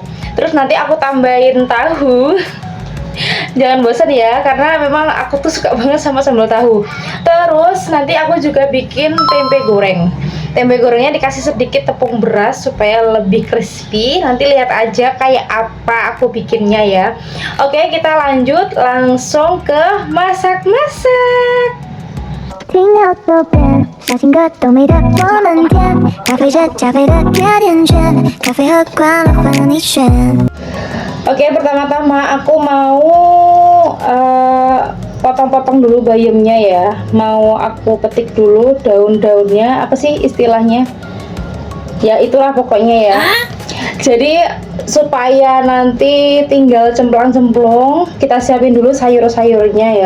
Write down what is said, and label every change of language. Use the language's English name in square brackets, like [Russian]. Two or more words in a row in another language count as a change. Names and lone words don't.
[Indonesian] Terus nanti aku tambahin tahu. Jangan bosan ya, karena memang aku tuh suka banget sama sambal tahu. Terus nanti aku juga bikin tempe goreng. Tempe gorengnya dikasih sedikit tepung beras supaya lebih crispy. Nanti lihat aja kayak apa aku bikinnya ya. Oke, kita lanjut langsung ke masak-masak. [Chinese] 听到左边，小情歌都没得我们甜，咖啡是加菲的甜甜圈，咖啡和快乐换你选。 [Indonesian] Oke, pertama-tama aku mau potong-potong dulu bayamnya ya. Mau aku petik dulu daun-daunnya. Apa sih istilahnya? Ya itulah pokoknya ya. Jadi supaya nanti tinggal cemplang-cemplung, kita siapin dulu sayur-sayurnya ya.